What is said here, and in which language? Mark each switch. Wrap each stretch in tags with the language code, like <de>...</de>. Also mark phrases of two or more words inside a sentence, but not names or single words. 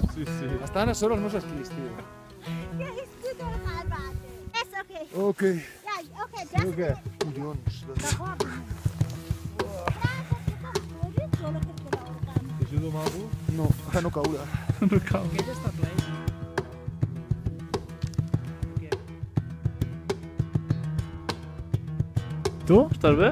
<ca>Sí, sí. Estan a sobre els meus esquís, tio.</ca> <nl>Ja, is goed door elkaar water. Yes, oké. Ok. Ja, oké, dat is</nl> <ca>Què? Collons. T'ajudo amb alguna cosa? No, a no caure. No cal. Aquest està ple. Tu? Estàs bé?</ca>